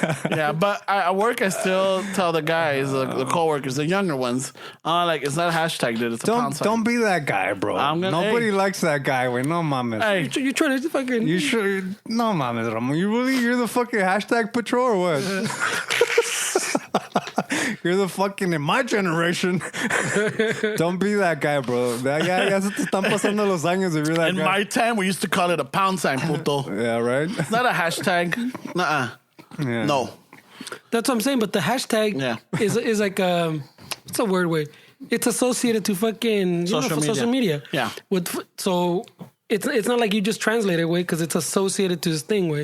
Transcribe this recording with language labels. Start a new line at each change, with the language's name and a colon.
English: Yeah, but at work I still tell the guys, the coworkers, the younger ones, like it's not a hashtag, dude. It's a pound sign. Don't be that guy, bro. Nobody likes that guy. Wait,
Spanish: no mames.
English: Hey, You trying to fucking... You sure?
Spanish: No mames,
English: Ramon. You're the fucking hashtag patrol or what? You're the fucking in my generation. Don't be that guy, bro.
Spanish: Ya se te están pasando los años
English: if you're that in guy. my time, we used to call it a pound sign, puto. Yeah, right? It's not a hashtag. Nuh-uh. Yeah. No. That's what I'm saying, but the hashtag is like what's the word way? It's associated to fucking social media. Yeah. So it's not like you just translate it way because it's associated to this thing way.